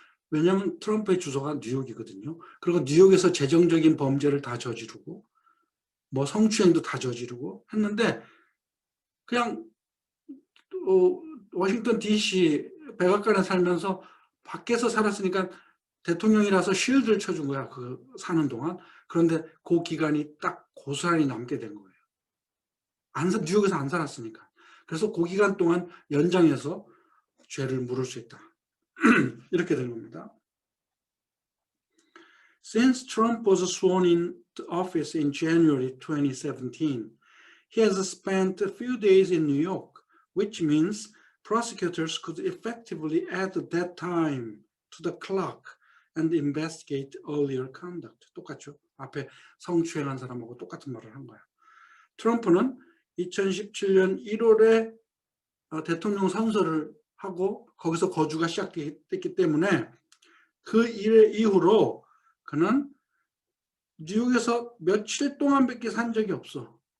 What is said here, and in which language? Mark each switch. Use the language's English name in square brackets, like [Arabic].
[Korean] 왜냐하면 트럼프의 주소가 뉴욕이거든요. 그리고 뉴욕에서 재정적인 범죄를 다 저지르고 뭐 성추행도 다 저지르고 했는데 그냥 워싱턴 DC 백악관에 살면서 밖에서 살았으니까 대통령이라서 쉴드를 쳐준 거야. 그 사는 동안. 그런데 그 기간이 딱 고스란히 남게 된 거예요. 뉴욕에서 안 살았으니까. 그래서 그 기간 동안 연장해서 죄를 물을 수 있다. 이렇게 된 겁니다. [English] Since Trump was sworn into office in January 2017, he has spent a few days in New York, which means prosecutors could effectively add that time to the clock and investigate earlier conduct. [Korean] 똑같죠? 앞에 성추행한 사람하고 똑같은 말을 한 거야. 트럼프는 2017년 1월에 대통령 선서를 하고 거기서 거주가 시작됐기 때문에 그 일 이후로 그는 뉴욕에서 며칠 동안밖에 산 적이 없어.